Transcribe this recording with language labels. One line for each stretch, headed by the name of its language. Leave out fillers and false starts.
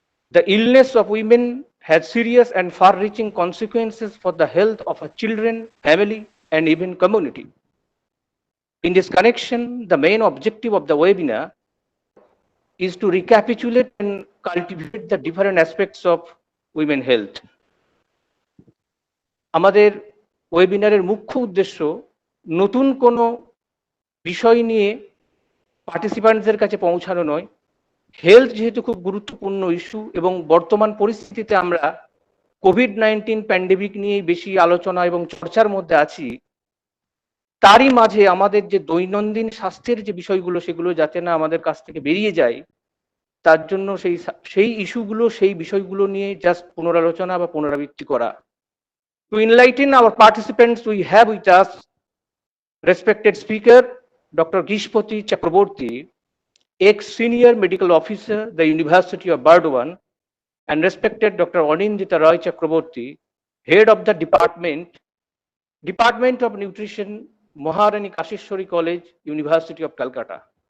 English: The illness of women has serious and far-reaching consequences for the health of our children, family, and even community. In this connection, the main objective of the webinar is to recapitulate and cultivate the different aspects of women health.
Bangla: আমাদের ওয়েবিনারের মুখ্য উদ্দেশ্য নতুন কোনো বিষয় নিয়ে পার্টিসিপেন্টসদের কাছে পৌঁছানো নয়। হেলথ যেহেতু খুব গুরুত্বপূর্ণ ইস্যু এবং বর্তমান পরিস্থিতিতে আমরা কোভিড-19 প্যান্ডেমিক নিয়ে বেশি আলোচনা এবং চর্চার মধ্যে আছি, তারই মাঝে আমাদের যে দৈনন্দিন স্বাস্থ্যের যে বিষয়গুলো সেগুলো যাতে না আমাদের কাছ থেকে বেরিয়ে যায়, তার জন্য সেই ইস্যুগুলো, সেই বিষয়গুলো নিয়ে জাস্ট পুনরালোচনা বা পুনরাবৃত্তি করা।
English: To enlighten our participants, we have with us respected speaker, Dr. Gishpati Chakraborty, ex-senior medical officer, the University of Burdwan, and respected Dr. Anindita Roy Chakraborty, head of the Department of Nutrition, Maharani Kashishwari College, University of Calcutta.